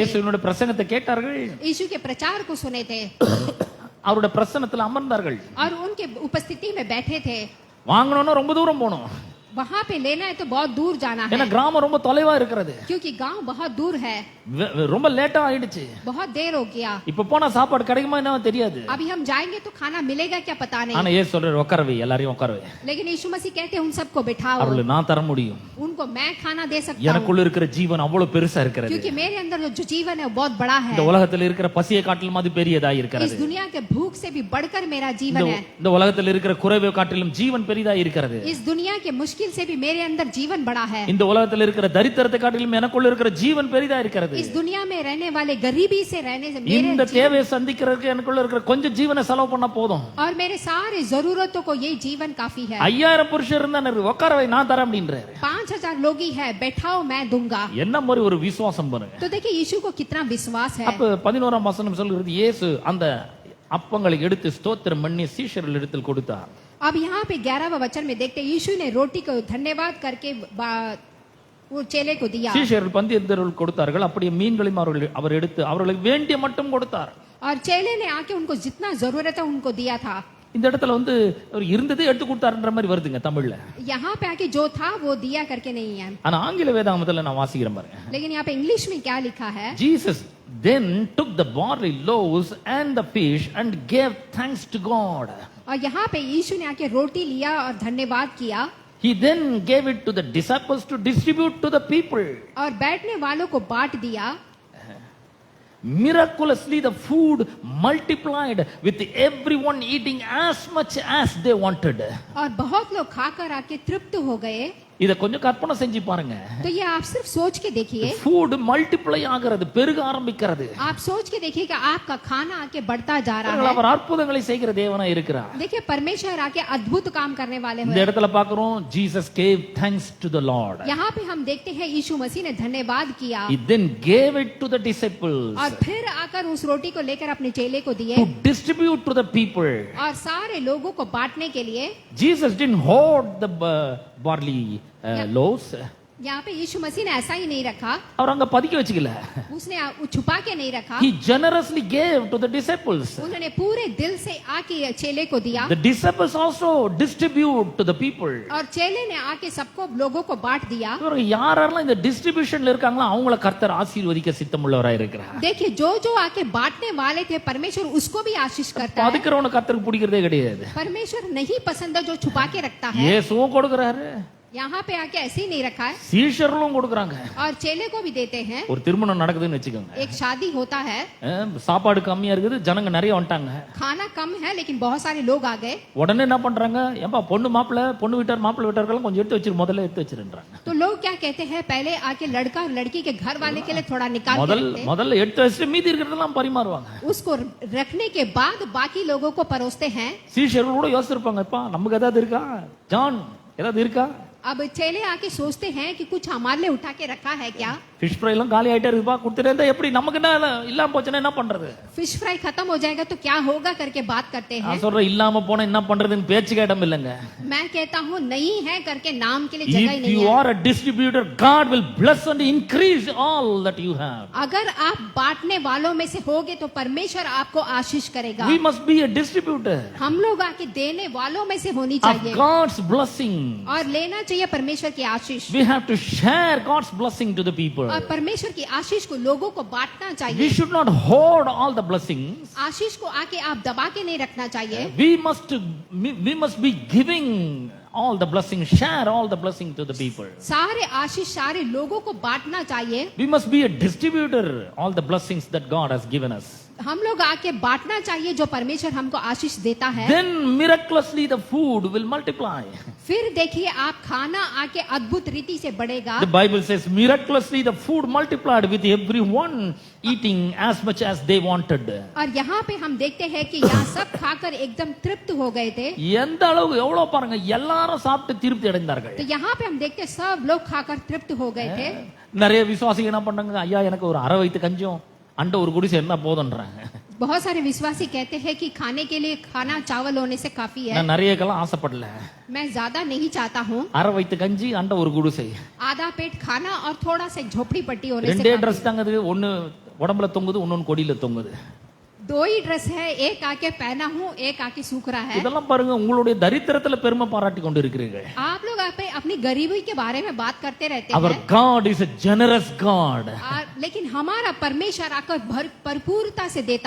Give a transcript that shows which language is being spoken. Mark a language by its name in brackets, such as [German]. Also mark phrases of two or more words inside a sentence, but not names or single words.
[Tamil] இயேசுவினுடைய பிரசங்கத்தை கேட்டார்கள், [Hindi] यीशु के प्रचार को सुने थे, [Tamil] அவருடைய பிரசன்னத்துல அமர்ந்தார்கள். [Hindi] और उनके उपस्थिति में बैठे थे. [Tamil] வாங்கணும்னா ரொம்ப தூரம் போகணும், [Hindi] वहाँ पे लेना है तो बहुत दूर जाना [Tamil] ஏன்னா [Hindi] है, [Tamil] கிராமம் ரொம்ப தொலைவா இருக்கிறது. [Hindi] क्योंकि गांव बहुत दूर है, [Tamil] ரொம்ப லேட்டா ஆயிடுச்சு. [Hindi] बहुत देर हो गया. [Tamil] இப்ப போனா சாப்பாடு கிடைக்குமா என்ன தெரியாது. [Hindi] अभी हम जाएंगे तो खाना मिलेगा क्या पता [Tamil] ஆனா [Hindi] नहीं, [Tamil] ஏசு சொல்றாரு, உட்காரவே, எல்லாரையும் உட்காரவே, [Hindi] लेकिन यीशु मसीह कहते हैं उन सबको बिठाओ, [Tamil] அவர்களை நான் தர முடியும். [Hindi] उनको मैं खाना दे सकता हूँ, [Tamil] எனக்குள்ள இருக்கிற ஜீவன் அவ்வளவு பெருசா இருக்கிறது. [Hindi] क्योंकि मेरे अंदर जो जीवन है वो बहुत बड़ा है. [Tamil] இந்த உலகத்துல இருக்கிற பசியை காட்டிலும் அது பெரியதா [Hindi] इस [Tamil] இருக்கிறது. [Hindi] दुनिया के भूख से भी बढ़कर मेरा जीवन है. [Tamil] இந்த உலகத்துல இருக்கிற குறைவை காட்டிலும் ஜீவன் பெரிதா இருக்கிறது. [Hindi] इस दुनिया के मुश्किल मुश्किल से भी मेरे अंदर जीवन बड़ा है। [Tamil] இந்த உலகத்தில் இருக்கிற தரித்திரத்தை காட்டிலும் எனக்குள்ள இருக்கிற ஜீவன் பெரிதா இருக்கிறது. [Hindi] इस दुनिया में रहने वाले गरीबी से रहने से मेरे [Tamil] இந்த தேவையை சந்திக்கிறதுக்கு எனக்குள்ள இருக்கிற கொஞ்சம் ஜீவனை செலவு பண்ணா போதும். [Hindi] और मेरे सारे जरूरतों को यही जीवन काफी है। [Tamil] 5000 புருஷர் இருந்தா உட்கார வை நான் தரேன் அப்படின்றாரு. [Hindi] 5000 लोग ही है, बैठाओ मैं दूंगा। [Tamil] என்ன மாதிரி ஒரு விசுவாசம் பாருங்க. [Hindi] तो देखिए यीशु को कितना विश्वास है। [Tamil] அப்ப 11ஆம் வசனம் சொல்கிறது இயேசு அந்த அப்பங்களை எடுத்து ஸ்தோத்திரம் பண்ணி சீஷர்கள் இடத்தில் கொடுத்தார். [Hindi] अब यहाँ पे 11वां वचन में देखते हैं यीशु ने रोटी को धन्यवाद करके वो चेले को दिया। [Tamil] சீஷர்கள் பந்தியர்களுக்கு கொடுத்தார்கள். அப்படியே மீன்களையும் அவர் எடுத்து அவர்களுக்கு வேண்டிய மட்டும் கொடுத்தார். [Hindi] और चेले ने आके उनको जितना जरूरत है उनको दिया था। [Tamil] இந்த இடத்துல அவர் இருந்ததே எடுத்து கொடுத்தாருன்ற மாதிரி வருதுங்க தமிழ்ல. [Hindi] यहाँ पे आके जो था वो दिया करके नहीं है। [Tamil] ஆனா ஆங்கில வேதாகமத்துல நான் வாசிக்கிறேன் பாருங்க. [Hindi] लेकिन यहाँ पे इंग्लिश में क्या लिखा है? [English] Jesus then took the barley loaves and the fish and gave thanks to God. [Hindi] और यहाँ पे यीशु ने आके रोटी लिया और धन्यवाद किया। [English] He then gave it to the disciples to distribute to the people. [Hindi] और बैठने वालों को बांट दिया। [English] Miraculously the food multiplied with everyone eating as much as they wanted. [Hindi] और बहुत लोग खाकर आके तृप्त हो गए। [Tamil] இத கொஞ்சம் கற்பனை செஞ்சு பாருங்க. [Hindi] तो ये आप सिर्फ सोच के देखिए। [English] food multiply [Tamil] ஆகிறது, பெருக ஆரம்பிக்கிறது. [Hindi] आप सोच के देखिए कि आपका खाना आके बढ़ता जा रहा है। [Tamil] அவர் அற்புதங்களை செய்கிற தேவனா இருக்கிறார். [Hindi] देखिए परमेश्वर आके अद्भुत काम करने वाले [Tamil] இந்த [Hindi] हैं। [Tamil] இடத்துல பார்க்கிறோம் [English] Jesus gave thanks to the Lord. [Hindi] यहाँ पे हम देखते हैं यीशु मसीह ने धन्यवाद किया। [English] He then gave it to the disciples [Hindi] और फिर आकर उस रोटी को लेकर अपने चेले को दिए [English] to distribute to the people. [Hindi] और सारे लोगों को बांटने के लिए। [English] Jesus didn't hoard the barley loaves. [Hindi] यहाँ पे यीशु मसीह ने ऐसा ही नहीं रखा, [Tamil] அவர் அங்க பதுக்கி வச்சுக்கல. [Hindi] उसने छुपा के नहीं रखा। [English] He generously gave to the disciples. [Hindi] उन्होंने पूरे दिल से आके चेले को दिया। [English] The disciples also distribute to the people. [Hindi] और चेले ने आके सबको लोगों को बांट दिया। [Tamil] இவங்க யாரெல்லாம் இந்த டிஸ்ட்ரிபியூஷன்ல இருக்காங்களோ அவங்கள கர்த்தர் ஆசீர்வதிக்க சித்தமுள்ளவராய் இருக்கிறார். [Hindi] देखिए जो जो आके बांटने वाले थे परमेश्वर उसको भी आशीष करता है। [Tamil] பதுக்கிறவன கர்த்தருக்கு பிடிக்கிறதே கிடையாது. [Hindi] परमेश्वर नहीं पसंद है जो छुपा के रखता है। [Tamil] இயேசுவும் கொடுக்கறாரு. [Hindi] यहाँ पे आके ऐसे ही नहीं रखा है। [Tamil] சீஷர்களும் கொடுக்கறாங்க. [Hindi] और चेले को भी देते हैं। [Tamil] ஒரு திருமணம் நடக்குதுன்னு வெச்சுக்கோங்க. [Hindi] एक शादी होता है, [Tamil] சாப்பாடு கம்மியா இருக்குது, ஜனங்க நிறைய வந்துட்டாங்க. खाना कम है लेकिन बहुत सारे लोग आ गए। உடனே என்ன பண்றாங்க? ஏம்பா பொண்ணு மாப்பிள்ளை, பொண்ணு வீட்டார் மாப்பிள்ளை வீட்டார்கள் கொஞ்சம் எடுத்து வச்சிரு, முதல்ல எடுத்து வச்சிருன்றாங்க. [Hindi] तो लोग क्या कहते हैं पहले आके लड़का और लड़की के घर वाले के लिए थोड़ा निकाल के रखते हैं। [Tamil] முதல்ல எடுத்து வச்சிட்டு மீதி இருக்கிறதெல்லாம் பரிமாறுவாங்க. [Hindi] उसको रखने के बाद बाकी लोगों को परोसते हैं। [Tamil] சீஷர்கள் கூட யோசிச்சிருப்பாங்கப்பா நமக்கு ஏதாவது இருக்கா? ஜான் ஏதாவது இருக்கா? [Hindi] अब चेले आके सोचते हैं कि कुछ हमारे लिए उठा के रखा है क्या? [English] fish fry [Tamil] எல்லாம் காலி ஆயிட்டே இருக்குப்பா, கொடுத்துட்டே இருந்தா எப்படி நமக்கு என்ன இல்லாம போச்சுன்னா என்ன பண்றது? [English] fish fry [Hindi] खत्म हो जाएगा तो क्या होगा करके बात करते हैं। [Tamil] நான் சொல்றேன் இல்லாம போனா என்ன பண்றதுன்னு பேச்சுக்கு இடம் இல்லங்க. [Hindi] मैं कहता हूँ नहीं है करके नाम के लिए जगह ही [English] If [Hindi] नहीं [English] you [Hindi] है। [English] are a distributor, God will bless and increase all that you have. [Hindi] अगर आप बांटने वालों में से होगे तो परमेश्वर आपको आशीष करेगा। [English] We must be a distributor [Hindi] हम लोग आके देने वालों में से होनी [English] of [Hindi] चाहिए [English] God's blessing. [Hindi] और लेना चाहिए परमेश्वर की आशीष। [English] We have to share God's blessing to the people. [Hindi] और परमेश्वर की आशीष को लोगों को बांटना [English] We [Hindi] चाहिए। [English] should not hoard all the blessings. [Hindi] आशीष को आके आप दबा के नहीं रखना चाहिए। [English] We must be giving all the blessings, share all the blessing to the people. [Hindi] सारे आशीष सारे लोगों को बांटना चाहिए। [English] We must be a distributor all the blessings that God has given us. [Hindi] हम लोग आके बांटना चाहिए जो परमेश्वर हमको आशीष देता है। [English] Then miraculously the food will multiply. [Hindi] फिर देखिए आप खाना आके अद्भुत रीति से बढ़ेगा। [English] The Bible says miraculously the food multiplied with everyone eating as much as they wanted. [Hindi] और यहाँ पे हम देखते हैं कि यहाँ सब खाकर एकदम तृप्त हो गए थे। [Tamil] எந்த அளவு எவ்வளவு பாருங்க, எல்லாரும் சாப்பிட்டு திருப்தி அடைந்தார்கள். तो यहाँ पे हम देखते हैं सब लोग खाकर तृप्त हो गए थे। நிறைய விசுவாசிகள் என்ன பண்ணாங்க? ஐயா எனக்கு ஒரு அரை வயித்து கஞ்சும் அண்ட ஒரு குடிசை என்ன போதுன்றாங்க. [Hindi] बहुत सारे विश्वासी कहते हैं कि खाने के लिए खाना चावल होने से काफी है। [Tamil] நான் நிறையக்கெல்லாம் ஆசைப்படல. [Hindi] मैं ज्यादा नहीं चाहता हूँ। [Tamil] அரை வயித்து கஞ்சி அண்ட ஒரு குடிசை. [Hindi] आधा पेट खाना और थोड़ा सा झोपड़ी पट्टी होने से [Tamil] ரெண்டே [Hindi] काफी [Tamil] ட்ரெஸ் தாங்க, ஒன்னு உடம்புல தொங்குது, இன்னொன்னு கொடியில தொங்குது. [Hindi] दो ही ड्रेस है, एक आके पहना हूँ एक आके सूख रहा है। [Tamil] இதெல்லாம் பாருங்க, உங்களுடைய தரித்திரத்துல பெருமை பாராட்டி கொண்டு இருக்கிறீர்கள். [Hindi] आप लोग अपनी गरीबी के बारे में बात करते रहते [English] Our [Hindi] हैं। [English] God is a generous God. [Hindi] लेकिन हमारा परमेश्वर आकर भरपूरता से देता